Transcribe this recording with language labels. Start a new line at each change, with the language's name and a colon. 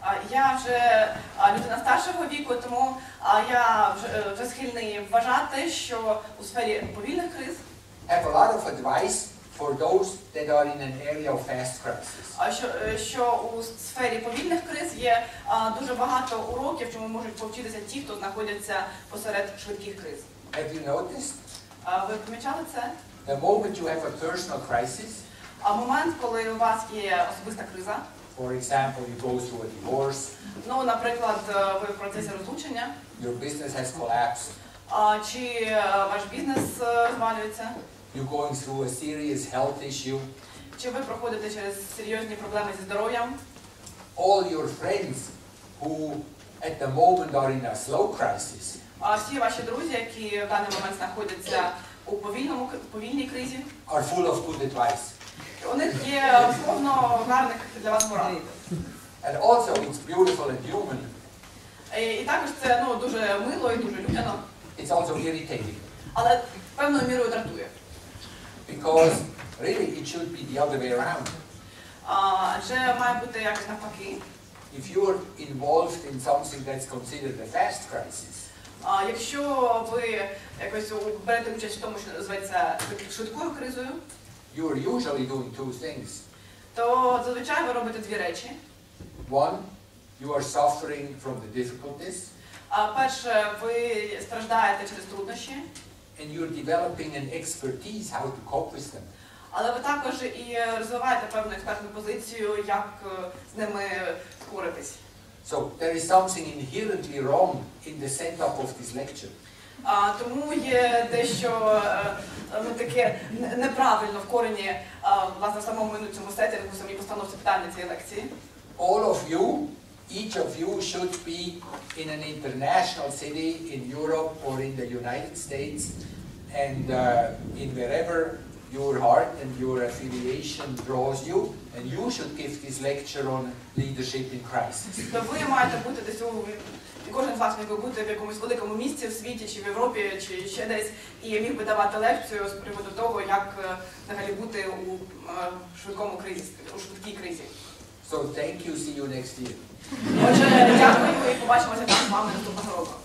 Ukrainian: Я вже людина старшого віку, тому я вже схильний вважати, що у сфері повільних криз
English: have a lot of advice for those that are in an area of fast crisis.
Ukrainian: Що у сфері повільних криз є дуже багато уроків, чому можуть повчитися ті, хто знаходяться посеред швидких криз.
English: Have you noticed?
Ukrainian: Ви помічали це?
English: The moment you have a personal crisis,
Ukrainian: момент, коли у вас є особиста криза.
English: For example, you go through a divorce.
Ukrainian: Ну, наприклад, ви в процесі розлучення.
English: Your business has collapsed.
Ukrainian: Чи ваш бізнес звалюється?
English: You're going through a serious health issue.
Ukrainian: Чи ви проходите через серйозні проблеми зі здоров'ям?
English: All your friends who at the moment are in a slow crisis.
Ukrainian: Всі ваші друзі, які в даний момент знаходяться у повільній кризі,
English: are full of good advice.
Ukrainian: У них є повно гарних для вас порад.
English: And also it's beautiful and human.
Ukrainian: І також це дуже мило і дуже людяно.
English: It's also irritating.
Ukrainian: Але певною мірою дратує.
English: Because really it should be the other way around.
Ukrainian: Адже має бути якось навпаки.
English: If you're involved in something that's considered a fast crisis.
Ukrainian: Якщо ви якось берете участь в тому, що називається швидкою кризою,
English: you're usually doing two things.
Ukrainian: То зазвичай ви робите дві речі.
English: One, you are suffering from the difficulties.
Ukrainian: Перше, ви страждаєте через труднощі.
English: And you're developing an expertise how to cope with them.
Ukrainian: Але ви також і розвиваєте певну експертну позицію, як з ними впоратись.
English: So there is something inherently wrong in the setup of this lecture.
Ukrainian: Тому є дещо таке неправильно в корені, власне, в самому цьому сеттингу, в самій постановці питання цієї лекції.
English: All of you, each of you should be in an international city in Europe or in the United States and in wherever your heart and your affiliation draws you, and you should give this lecture on leadership in crisis.
Ukrainian: То ви маєте бути десь кожен з вас міг би бути в якомусь великому місці в світі, чи в Європі, чи ще десь, і міг би давати лекцію з приводу того, як взагалі бути у швидкому кризі, у швидкій кризі.
English: So thank you, see you next year.
Ukrainian: Отже, дякую і побачимося там з вами наступного року.